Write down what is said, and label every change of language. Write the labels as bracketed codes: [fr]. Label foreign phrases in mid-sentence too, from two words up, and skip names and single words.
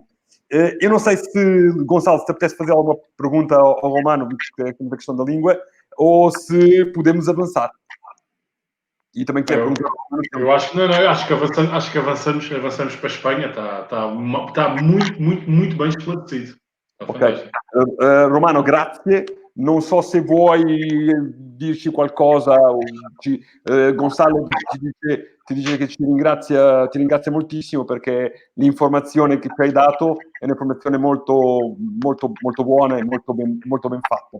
[pt] Eu não sei se, Gonçalo, se te apetece fazer alguma pergunta ao Romano da questão da língua, ou se podemos avançar. E também quero perguntar. Eu acho que não, acho que avançamos para a Espanha, está muito bem esclarecido. [it] Ok. Romano, grazie. Non so se vuoi dirci qualcosa. Gonzalo ti dice che ti ringrazia moltissimo perché l'informazione che ci hai dato è un'informazione molto, molto, molto buona e molto ben fatta.